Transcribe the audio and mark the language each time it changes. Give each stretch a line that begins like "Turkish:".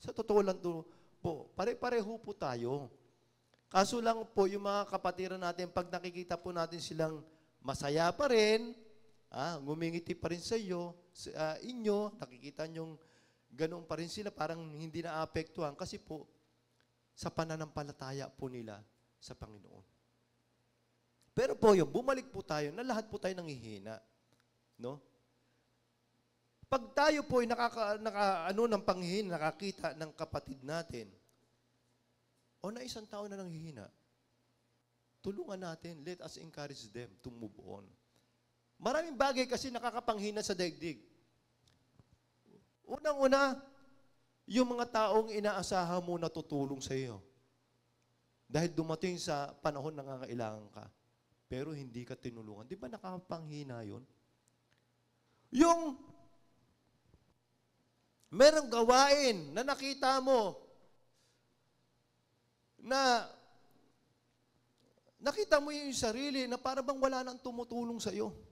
Filipino: Sa totoo lang po, pare-pareho po tayo. Kaso lang po, yung mga kapatiran natin, pag nakikita po natin silang masaya pa rin, ngumingiti pa rin sa inyo, nakikita nyong ganoon pa rin sila, parang hindi na-apektuhan kasi po sa pananampalataya po nila sa Panginoon. Pero po yun, bumalik po tayo na lahat po tayo nanghihina. No? Pag tayo po ay ng panghihina, nakakita ng kapatid natin, o na isang tao na nanghihina, tulungan natin.
English: Let us encourage them to move on.
Filipino: Maraming bagay kasi nakakapanghina sa daigdig. Unang-una, yung mga taong inaasahan mo na tutulong sa iyo. Dahil dumating sa panahon na nangangailangan ka, pero hindi ka tinulungan. Di ba nakakapanghina yun? Yung merong gawain na nakita mo na nakita mo yung sarili na para bang wala nang tumutulong sa iyo.